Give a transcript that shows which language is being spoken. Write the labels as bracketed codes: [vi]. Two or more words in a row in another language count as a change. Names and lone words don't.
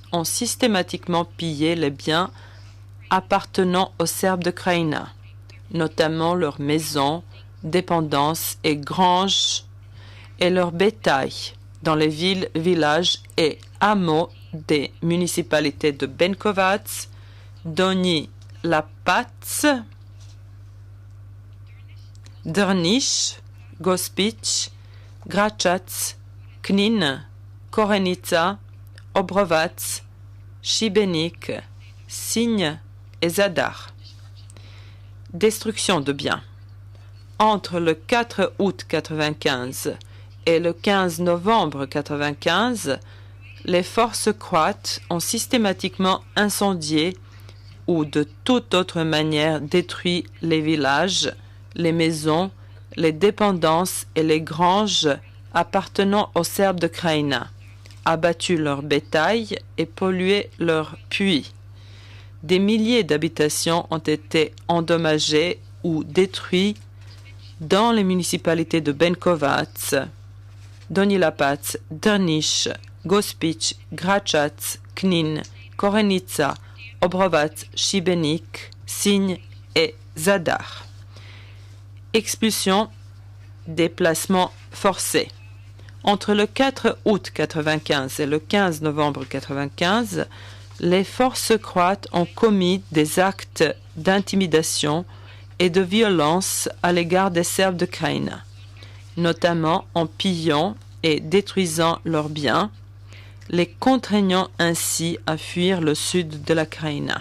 [fr] ont systématiquement pillé les biens appartenant aux Serbes de Krajina, notamment leurs maisons, dépendances et granges et leur bétail dans les villes, villages et hameaux des municipalités de Benkovac, Donji Lapac, Drniš, Gospić, Gračac, Knin, Korenica, Obrovac, Šibenik, Sinj et Zadar. Destruction de biens. Entre le 4 août 1995 et le 15 novembre 1995, les forces croates ont systématiquement incendié ou de toute autre manière détruit les villages, les maisons, les dépendances et les granges appartenant aux Serbes de Krajina, abattu leur bétail et pollué leurs puits. Des milliers d'habitations ont été endommagées ou détruites dans les municipalités de Benkovac, Donji Lapac, Drniš, Gospić, Gračac, Knin, Korenica, Obrovac, Šibenik, Signe et Zadar. Expulsion, déplacement forcé. Entre le 4 août 1995 et le 15 novembre 1995, les forces croates ont commis des actes d'intimidation et de violence à l'égard des Serbes de Krajina, notamment en pillant et détruisant leurs biens, les contraignant ainsi à fuir le sud de la Krajina.